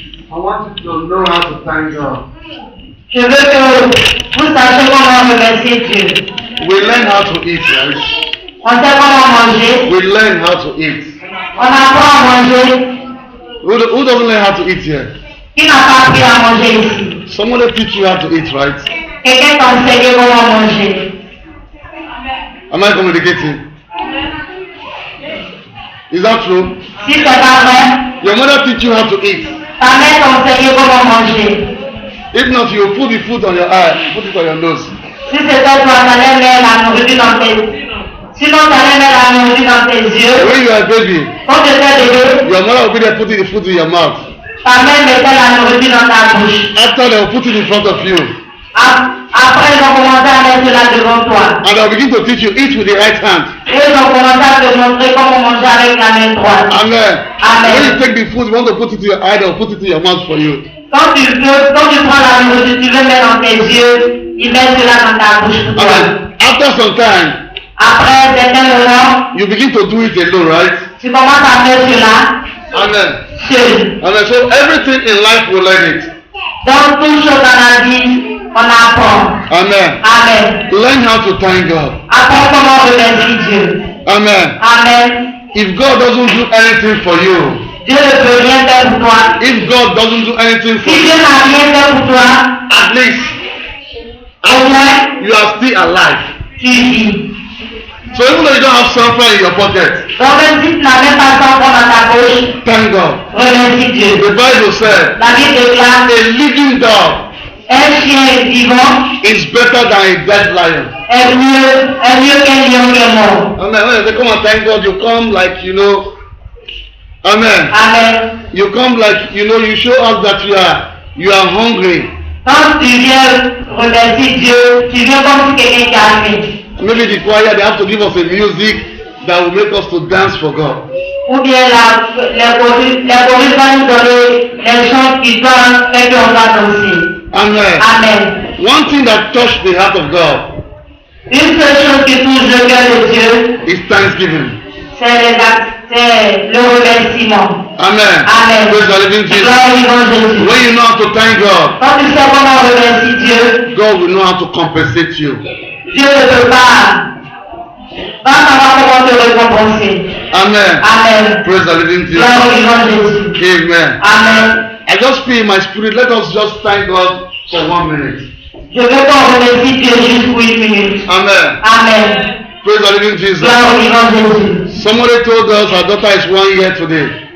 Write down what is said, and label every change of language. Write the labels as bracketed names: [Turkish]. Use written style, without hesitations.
[English] I want you to know how to thank God. [French] Je veux que vous sachiez comment remercier Dieu. [English] We learn how to eat, right? [French] On sait comment manger. [English] We learn how to eat. [French] On apprend à manger. [English] Who doesn't learn how to eat here? [French] Qui n'a pas appris à manger ici? [English] Somebody teach you how to eat, right? [French] Quelqu'un t'a enseigné comment manger. [English] Am I communicating? Is that true? [French] Si c'est pas vrai, [English] Your mother teach you how to eat. [French] ta mère t'a enseigné comment manger. [English] If not, you put the food on your eye, put it on your nose. [French] Si c'était toi, t'allais mettre la nourriture dans tes... Sinon, t'allais mettre la nourriture dans tes yeux. [English] When you are a baby, [French] Quand tu étais bébé, [English] your mother will be there putting the food in your mouth. [French] ta mère mettait la nourriture dans ta bouche. [English] After they will put it in front of you. [French] Après, ils ont commencé à mettre cela devant toi. [English] And they will begin to teach you, eat with the right hand. [French] Et ils ont commencé à te montrer comment manger avec la main droite. [English] Amen. [French] Amen. [English] When you take the food, you want to put it in your eye, they will put it in your mouth for you. [French] Quand tu prends la nourriture, tu veux mettre dans tes yeux, ils mettent cela dans ta bouche pour toi. [English] Amen. After some time, [French] Après certains moments, [English] you begin to do it alone, right? [French] tu commences à faire cela [English] Amen. [French] seul. Amen. [English] So everything in life will learn it. [French] Donc, toute chose dans la vie, on apprend. [English] Amen. [French] Amen. [English] Learn how to thank God. [French] Apprends comment remercier Dieu. [English] Amen. [French] Amen. [English] If God doesn't do anything for you, [French] Dieu ne peut rien faire pour toi. [English] if God doesn't do anything for [French] Si Dieu [English] you, [French] n'a rien fait pour toi, [English] at least [French] au moins, [English] you are still alive. [French] tu vis. [English] So even though you don't have something in your pocket, [French] Donc, même si tu n'as même pas ton dans ta bouche, [English] thank God. [French] remercie Dieu. [English] The Bible said, [French] La Bible déclare, [English] a living dog [French] un chien vivant [English] is better than a dead lion. [French] est mieux qu'un lion qui est mort. [English] Amen. When they come and thank God, you come like, Amen. [French] Amen. [English] You come like, you show us that you are hungry. [French] Quand tu viens remercier Dieu, tu viens comme si quelqu'un qui a faim. [English] Maybe the choir, they have to give us a music that will make us to dance for God. [French] Ou bien les choristes vont nous donner les chants qui doivent faire qu'on va danser. [English] Amen. [French] Amen. [English] One thing that touched the heart of God [French] Une seule chose qui touche le cœur de Dieu, [English] is thanksgiving. [French] c'est le remerciement. [English] Amen. [French] Amen. [English] Praise the living Jesus. [French] Gloire au nom de Jésus. [English] When you know how to thank God, [French] Quand tu sais comment remercier Dieu, [English] God will know how to compensate you. [French] Dieu ne peut pas savoir comment te récompenser. [English] Amen. [French] Amen. [English] Praise the living Jesus. [French] Gloire au nom de Jésus. [English] Amen. [French] Amen. [English] I just feel in my spirit, let us just thank God for 1 minute. [French] Je veux qu'on remercie Dieu juste pour 1 minute. [English] Amen. [French] Amen. [English] Praise the living Jesus. [French] Gloire au nom de Jésus. [English] Somebody told us our daughter is 1 year today.